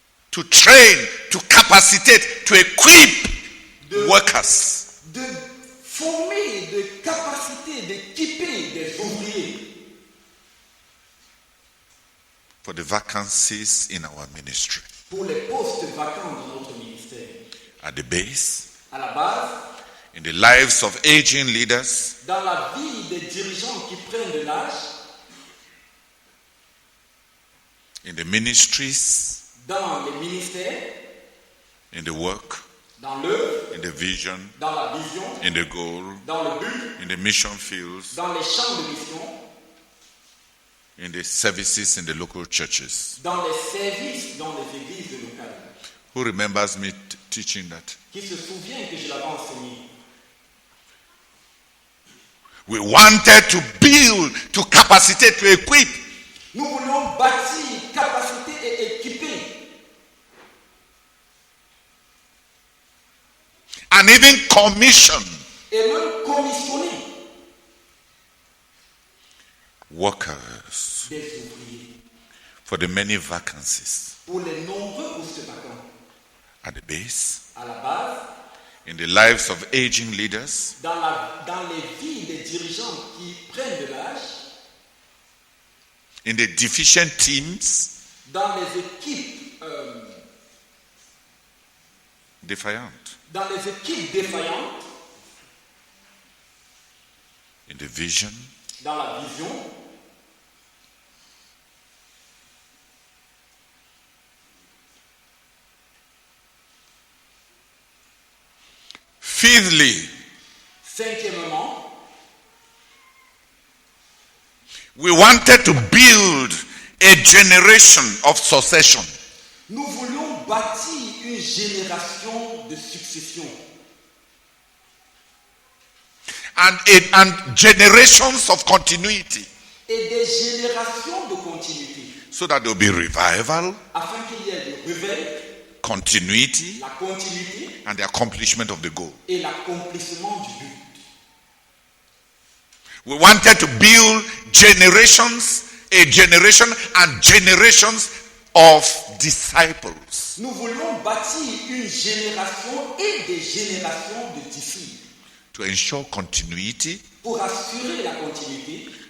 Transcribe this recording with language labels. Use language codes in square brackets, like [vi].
[en] to train, to capacitate, to equip workers. [fr] de former, de capaciter, d'équiper des ouvriers [en] For the vacancies in our ministry. [fr] pour les postes vacants dans notre ministère. [en] At the base, [fr] À la base, [en] in the lives of aging leaders, [fr] dans la vie des dirigeants qui prennent de l'âge, [en] in the ministries, [fr] dans les ministères, [en] in the work, [fr] dans l'œuvre, [en] in the vision, [fr] dans la vision, [en] in the goal, [fr] dans le but, [en] in the mission fields, [fr] dans les champs de mission, [en] in the services in the local churches. [fr] dans les services dans les églises locales. [en] Who remembers me teaching that? [fr] Qui se souvient que je l'avais enseigné? [en] We wanted to build, to capacitate, to equip. [fr] Nous voulions bâtir, capaciter et équiper. [en] And even commission [fr] Et même commissionner [en] workers [fr] des ouvriers [en] for the many vacancies [fr] pour les nombreux postes vacants. [en] at the base, [fr] À la base, [en] in the lives of aging leaders, [fr] dans les vies des dirigeants qui prennent de l'âge, [en] in the deficient teams, [fr] dans les équipes [en] defiant, [fr] défaillantes, [en] in the vision, [fr] dans la vision, [en] fifthly, [fr] cinquièmement, [en] we wanted to build a generation of succession. [fr] nous voulions bâtir une génération de succession [en] And generations of continuity, [fr] et des générations de continuité, [en] so that there will be revival, [fr] afin qu'il y ait le réveil, [en] continuity, [fr] la continuité [en] and the accomplishment of the goal. [fr] et l'accomplissement du but. [en] We wanted to build a generation and generations of disciples, [fr] Nous voulions bâtir une génération et des générations de disciples [en] to ensure continuity, [fr] pour assurer la continuité,